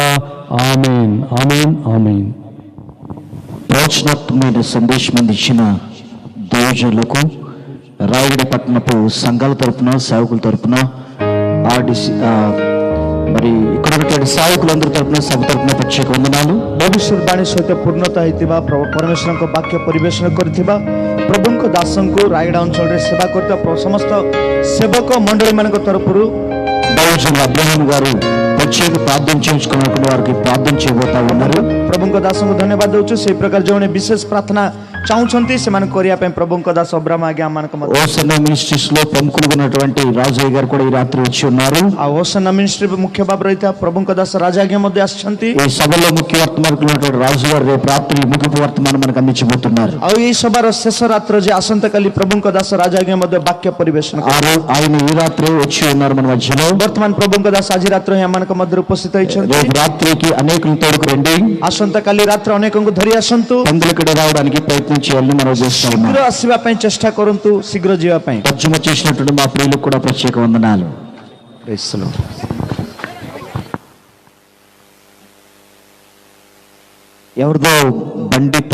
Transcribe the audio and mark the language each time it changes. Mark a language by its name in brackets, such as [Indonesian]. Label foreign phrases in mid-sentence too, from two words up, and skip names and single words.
[Telugu] ఆమేన్, ఆమేన్, ఆమేన్. ప్రవచనాత్మకమైన సందేశం అందించిన దైవజనులకు రాయగడ పట్టణపు సంఘాల తరపున, సేవకుల తరపున, మరి ఇక్కడ ఉన్నటువంటి సేవకులందరి తరపున, సభ తరపున ప్రత్యేక వందనాలు. [Odia] ଭବିଷ୍ୟବାଣୀ ସହିତ ପୂର୍ଣ୍ଣତା ହେଇଥିବା ପରମେଶ୍ୱରଙ୍କ ବାକ୍ୟ ପରିବେଷଣ କରିଥିବା ପ୍ରଭୁଙ୍କ ଦାସଙ୍କୁ ରାୟଗଡ଼ା ଅଞ୍ଚଳରେ ସେବା କରୁଥିବା ସମସ୍ତ ସେବକ ମଣ୍ଡଳୀମାନଙ୍କ ତରଫରୁ [Telugu] దైవజనులు అబ్రహాం గారు ప్రత్యేక ప్రార్థన చేయించుకున్నటువంటి వారికి ప్రార్థన చేయబోతా ఉన్నారు. [Odia] ପ୍ରଭୁଙ୍କ ଦାସଙ୍କୁ ଧନ୍ୟବାଦ ଦେଉଛୁ. ସେଇ ପ୍ରକାର ଯେଉଁମାନେ ବିଶେଷ ପ୍ରାର୍ଥନା ଚାହୁଁଛନ୍ତି ସେମାନେ କରିବା ପାଇଁ ପ୍ରଭୁଙ୍କ ଦାସ ଅବ୍ରାହ୍ମ ଆଜ୍ଞା ଆମମାନଙ୍କ ମଧ୍ୟ [Telugu] హోసన్నా మినిస్ట్రీస్ లో ప్రముఖులుగా ఉన్నటువంటి రాజయ్య గారు కూడా ఈ రాత్రి వచ్చి ఉన్నారు. [Odia] ଆଉ ହୋସନ୍ନା ମିନିଷ୍ଟ୍ରି ମୁଖ୍ୟ ଭାବରେ ରହିଥିବା ପ୍ରଭୁଙ୍କ ଦାସ ରାଜା ଆଜ୍ଞା ମଧ୍ୟ ଆସିଛନ୍ତି. [Telugu] ఈ సభలో ముఖ్య వర్తమానకులు ఉన్నటువంటి రాజు గారు రేపు రాత్రి ముగింపు వర్తమానం మనకు అందించబోతున్నారు. [Odia] ଆଉ ଏଇ ସଭାର ଶେଷ ରାତ୍ର ଯେ ଆସନ୍ତାକାଲି ପ୍ରଭୁଙ୍କ ଦାସ ରାଜା ଆଜ୍ଞା ମଧ୍ୟ ବାକ୍ୟ ପରିବେଷଣ [Telugu] ఆయన ఈ రాత్రి వచ్చి ఉన్నారు మన మధ్యలో. [Odia] ବର୍ତ୍ତମାନ ପ୍ରଭୁଙ୍କ ଦାସ ଆଜି ରାତ୍ର ହିଁ ଆମମାନଙ୍କ ମଧ୍ୟରେ ଉପସ୍ଥିତ ହୋଇଛନ୍ତି. [Telugu] రేపు రాత్రికి అనేకులు తోడుకు రండి. [Odia] ଆସନ୍ତାକାଲି ରାତ୍ର ଅନେକଙ୍କୁ ଧରି ଆସନ୍ତୁ. [Telugu] పందులకడ రావడానికి ప్రయత్నం చేయాలని మనం చేస్తా ఉన్నాం. [Odia] ଶୀଘ୍ର ଆସିବା ପାଇଁ ଚେଷ୍ଟା କରନ୍ତୁ, ଶୀଘ୍ର ଯିବା ପାଇଁ. [Telugu] తర్జుమా చేసినటువంటి మా ప్రియులకు కూడా ప్రత్యేక వందనాలు. ఎవరిదో బండి